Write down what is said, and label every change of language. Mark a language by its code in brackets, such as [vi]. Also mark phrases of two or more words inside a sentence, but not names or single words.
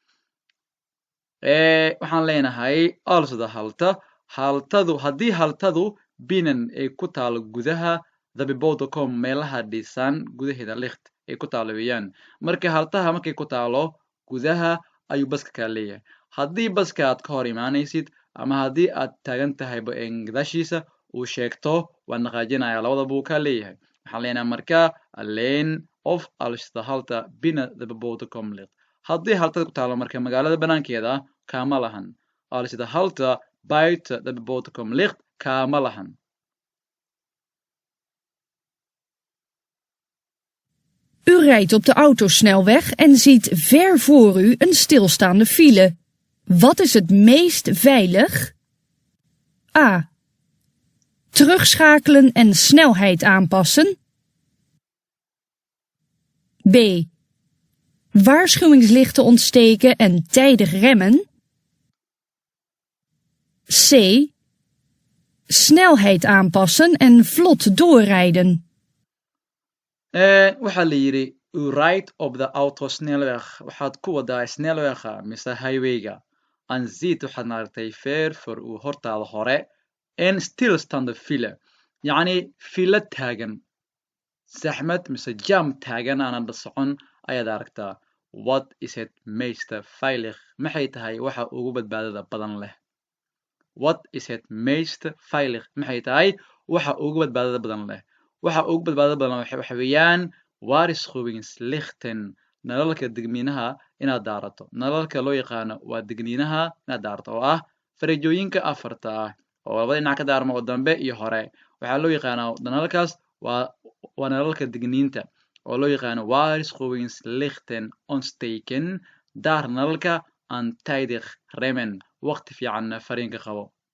[so] waxaan leenahay [nl] als the halta [so] haltadu haddii haltadu binan ay ku taalo gudaha [nl] the bebouwde [so] meelaha dhisan gudaheeda licht ay ku taalo weeyaan marka haltaha markay ku taalo gudaha ayuu baska kaa leeyahay haddii baska aad ka hor imaanaysid ama haddii aad taagan tahay gadaashiisa uu sheegto waan dhaqaajinaya labada buu kaa leeyahay waxaan leenahay marka [nl] alleen of als the halta binnen the bebouwde ligt [so] haddii haltada ku taalo marka magaalada banaankeeda kaama lahan [nl] als the halta buiten the bebouwde ligt [so] kaama lahan [nl] U rijdt op de autosnelweg en ziet ver voor u een stilstaande file. Wat is het meest veilig? A. Terugschakelen en snelheid aanpassen. B. Waarschuwingslichten ontsteken en tijdig remmen. C. Snelheid aanpassen en vlot doorrijden. [so] waxaa la yidhi [nl] u rijdt op de autosnelweg [so] waxaad ku wadaa snelwega mise highwayga [nl] aan ziet [so] waxaad maaragtay [nl] ver voor u [so] hortaada hore [nl] en stilstaande file [so] yacni filo taagan zaxmad mise jam taagan aanan la socon ayaad aragtaa [nl] what is het meeste veilig [so] maxay tahay waxa ugu badbaadada badan leh [nl] what is het meeste veilig [so] maxay tahay waxa ugu badbaadada badan leh waxa ugu badbaadada badan waxa weeyaan waarschuwingslichten nalalka digniinaha inaad daarato nalalka loo yaqaano waa digniinaha inaad daarato oo ah fareejooyinka afarta ah oo labada dhinac ka daarma oo dambe iyo hore waxaa loo yaqaanaa nalalkaas waa nalalka digniinta oo loo yaqaano [nl] waarschuwingslichten ontsteken [so] daar nalalka [nl] aan tijdig remmen [so] waqti fiican fariinka qabo